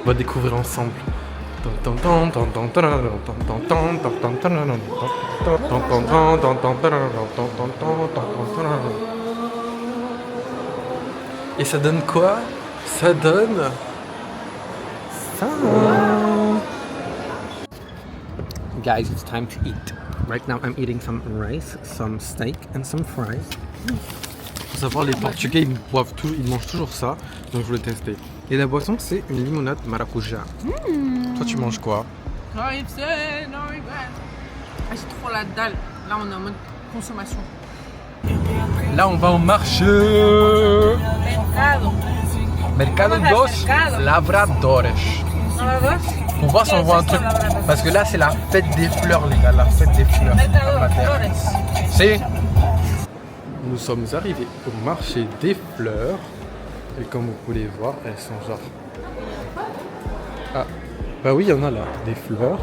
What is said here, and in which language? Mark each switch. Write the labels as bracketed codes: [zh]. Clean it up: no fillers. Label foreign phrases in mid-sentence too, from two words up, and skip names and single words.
[fr] On va découvrir ensemble. Et ça donne quoi? Ça donne ça. [en] Guys, it's time to eat. Right now, I'm eating some rice, some steak and some fries. [fr] Faut savoir, les Portugais, ils boivent tout, ils mangent toujours ça, donc je voulais tester. Et la boisson, c'est une limonade maracuja. Toi, tu manges quoi? [en] No regrets, no regrets. [fr] Ah, j'ai trop la dalle. Là, on est en mode consommation. Là, on va au marché. Mercado. Mercado dos Lavradores. On va voir. Pour voir si on voit un truc. Parce que là, c'est la fête des fleurs, les gars. La fête des fleurs. Mercado Flores. C'est. Nous sommes arrivés au marché des fleurs. Et comme vous pouvez voir, elles sont genre. Ah, bah oui, il y en a là. Des fleurs.